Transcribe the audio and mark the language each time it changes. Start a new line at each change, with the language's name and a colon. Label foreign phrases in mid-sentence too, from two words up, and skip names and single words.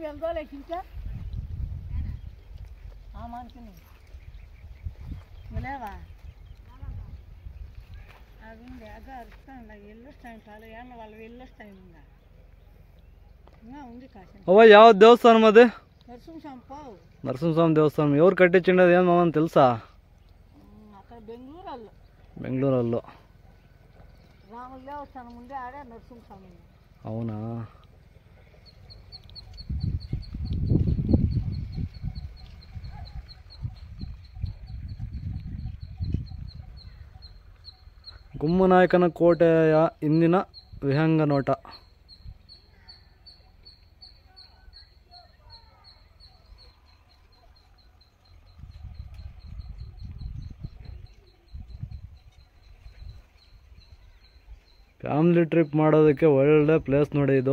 Kannada: ಅವ ಯಾವ ದೇವಸ್ಥಾನ ಮದೆ? ನರಸಿಂಹಸ್ವಾಮಿ ದೇವಸ್ಥಾನ.
Telugu: ఎవరు కట్టించిండేది? ఏం మామని తెలుసా? బెంగళూరులో అవునా?
Kannada: ಗುಮ್ಮನಾಯಕನ ಕೋಟೆಯ ಇಂದಿನ ವಿಹಂಗ ನೋಟ.
English: family trip
Kannada: ಮಾಡೋದಕ್ಕೆ ಒಳ್ಳೆ ಪ್ಲೇಸ್ ನೋಡಿ ಇದು.